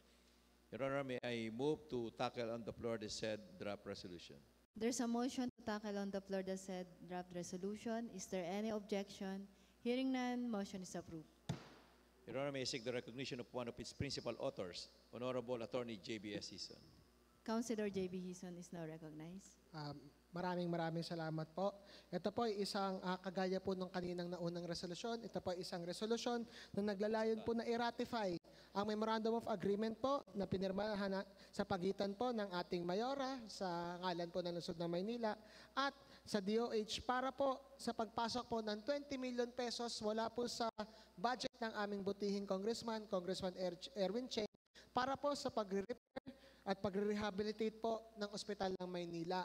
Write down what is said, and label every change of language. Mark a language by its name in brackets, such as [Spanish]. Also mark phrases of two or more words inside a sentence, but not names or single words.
[English] Your Honor, may I move to tackle on the floor the said draft resolution? There's a motion to tackle on the floor the said draft resolution. Is there any objection? Hearing none, motion is approved. Your Honor, may I seek the recognition of one of its principal authors, Honorable Attorney J.B.S. Hison. Councilor J.B. Hison is now recognized. [Filipino] Maraming salamat po. Ito po ay isang kagaya po ng kaninang naunang resolusyon. Ito po ay isang resolusyon na naglalayon po na i-ratify ang Memorandum of Agreement po na pinirmahan sa pagitan po ng ating Mayora sa ngalan po ng Lungsod ng Maynila at sa DOH para po sa pagpasok po ng 20 million pesos wala po sa budget ng aming butihing Congressman Erwin Cheng para po sa pag-repair at pag-rehabilitate po ng Ospital ng Maynila.